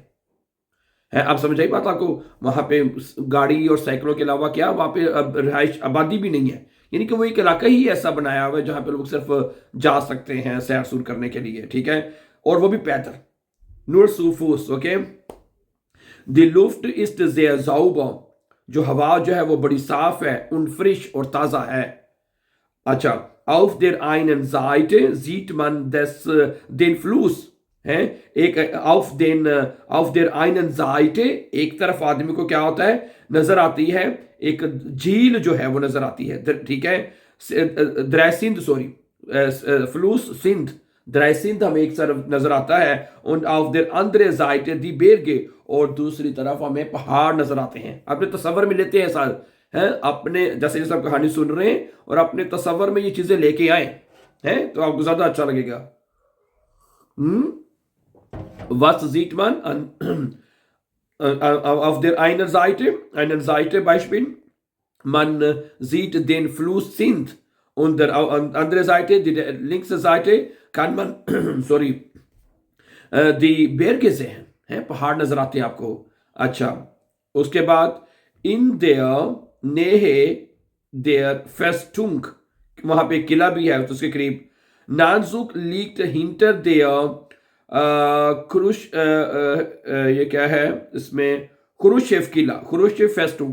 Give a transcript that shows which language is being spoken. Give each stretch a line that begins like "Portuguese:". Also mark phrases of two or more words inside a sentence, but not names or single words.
Urdu: آپ سمجھ آئی بات آپ کو? وہاں پے گاڑی اور سائیکلوں کے علاوہ کیا وہاں پے رہائش آبادی بھی نہیں ہے، یعنی کہ وہ ایک علاقہ ہی ایسا بنایا ہوا ہے جہاں پے لوگ صرف جا سکتے ہیں سیر سور کرنے کے لیے، ٹھیک ہے، اور وہ بھی پیدل.
German: nur zu Fuß, ओके। die Luft ist sehr sauber,
Urdu: جو ہوا جو ہے وہ بڑی صاف ہے,
German: und frisch
Urdu: اور تازہ ہے. अच्छा,
German: auf der einen Seite sieht man den Fluss,
Urdu: ہے ایک
German: auf der einen Seite,
Urdu: ایک طرف آدمی کو کیا ہوتا ہے، نظر آتی ہے ایک جھیل جو ہے وہ نظر آتی ہے، ٹھیک ہے. द्रैसिंध, सॉरी,
German: Fluss Sindh,
Urdu: द्रैसिंध ہمیں ایک طرف نظر آتا ہے,
German: und auf der andere Seite die Berge,
Urdu: اور دوسری طرف ہمیں پہاڑ نظر آتے ہیں. اپنے تصور میں لیتے ہیں سال، ہیں اپنے، جیسے جیسے آپ کہانی سن رہے ہیں اور اپنے تصور میں یہ چیزیں لے کے آئے ہیں تو آپ کو زیادہ اچھا لگے گا.
German: Was sieht man auf der einen Seite Beispiel, man sieht den Fluss Sindh, und der andere Seite, die linke Seite, kann man sorry die Berge sehen,
Urdu: ہے پہاڑ نظر آتے ہیں آپ کو. اچھا، اس کے بعد
German: in der Nähe der Festung,
Urdu: وہاں پے قلعہ بھی ہے تو اس کے قریب.
German: Nanjuk liegt hinter der Krusch,
Urdu: یہ کیا ہے اس میں، کروشیو قلعہ,
German: Kruschev Festung.